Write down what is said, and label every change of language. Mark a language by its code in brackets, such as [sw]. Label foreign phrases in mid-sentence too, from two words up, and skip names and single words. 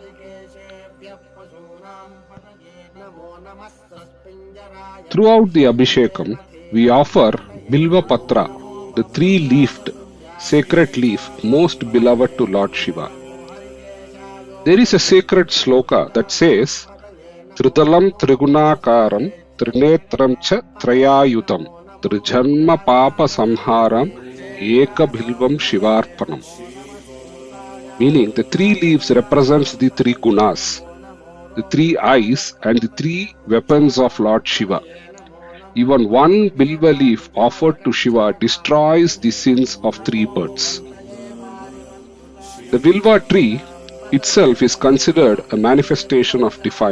[en] Throughout the Abhishekam, we offer [sa] बिल्व पत्र, [en] the 3-leafed sacred leaf most beloved to Lord Shiva. There is a sacred sloka that says, [sa] त्रिदलं त्रिगुणाकारं त्रिनेत्रं च त्र्यायुधम् त्रिजन्म पाप संहारं एक बिल्वं शिवार्पणम्. [en] Meaning, the 3 leaves represents the 3 gunas, the 3 eyes and the 3 weapons of Lord Shiva. Even one bilva leaf offered to Shiva destroys the sins of 3 birds. The bilva tree itself is considered a manifestation of divine.